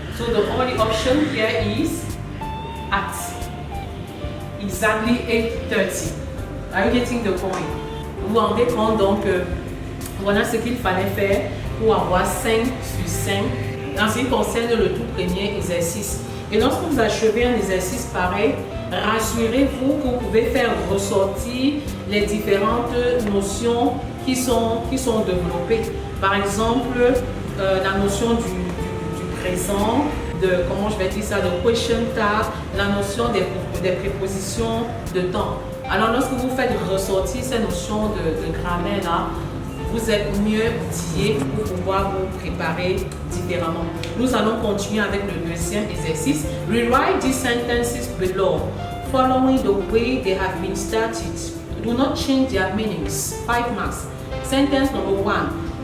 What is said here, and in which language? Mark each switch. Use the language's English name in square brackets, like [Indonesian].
[English] So the only option here is at exactly 8:30. Are you getting the point? [French] Vous vous rendez compte donc, voilà ce qu'il fallait faire pour avoir 5 sur 5 en ce qui concerne le tout premier exercice. Et lorsque vous achevez un exercice pareil, rassurez-vous que vous pouvez faire ressortir les différentes notions qui sont développées. Par exemple, la notion du présent, de, comment je vais dire ça, de question tag, la notion des prépositions de temps. Alors lorsque vous faites ressortir ces notions de grammaire là, vous êtes mieux outillé pour pouvoir vous préparer différemment. Nous allons continuer avec le deuxième exercice. [English] Rewrite these sentences below, following the way they have been started. Do not change their meanings. 5 marks. Sentence number 1.